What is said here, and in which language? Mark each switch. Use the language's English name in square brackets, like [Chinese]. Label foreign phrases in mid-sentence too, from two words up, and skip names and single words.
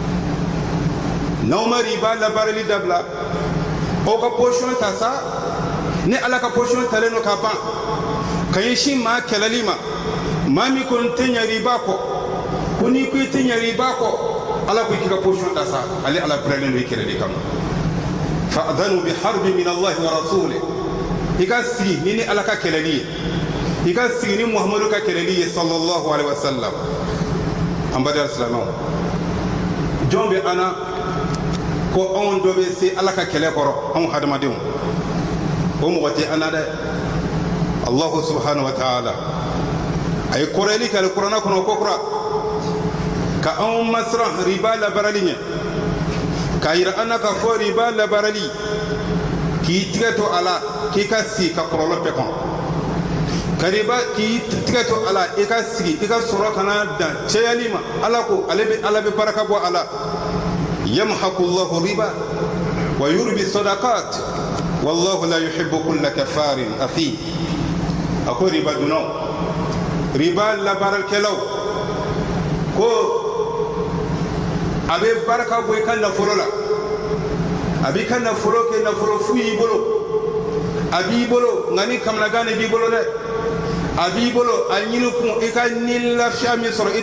[Bambara] nawma riba labarali dabla o ka portion tasa ni ala ka position talen no ka ban ka ɲɛsin maa kɛlɛli ma maa min kɔni tɛ ɲɛ riba kɔ ko n'i ko i tɛ ɲɛ riba kɔ ala ko i k'i ka position ta sa ale ala biralen don i kɛlɛli kama [Arabic] فأذنوا بحرب من الله ورسوله [Bambara] i ka sigi ni ala ka kɛlɛli ye i ka sigi ni muhamadu ka kɛlɛli ye [Arabic] صلى الله عليه وسلم [Bambara] an badal silamɛw jɔn bɛ an na ko anw dɔ bɛ se ala ka kɛlɛ kɔrɔ anw hadamadenw o mɔgɔ tɛ an na dɛ [Arabic] الله سبحانه وتعالى [Bambara] a ye kɔrɔyali kɛ kuranɛ kɔnɔ ko kura ka anw masiran riba labarali ɲɛ k'a yira an na k'a fɔ riba labarali k'i tigɛ to a la k'i ka sigi ka kɔlɔlɔ bɛɛ kɔnɔ ka riba k'i tigɛ to a la i ka sigi i ka sɔrɔ kana dan cɛyali ma ala ko ala bɛ baraka bɔ a la [Arabic] يمحق الله الربا ويربي الصدقات والله لا يحب كل كفار أثيم [Bambara] a ko riba dunaw riba labarakɛlaw ko a bɛ baraka bɔ i ka nafolo la a b'i ka nafolo kɛ nafolo fu y'i bolo a b'i bolo nka ni kamanagan de b'i bolo dɛ a b'i bolo a ɲini kun i ka ni lafiya min sɔrɔ i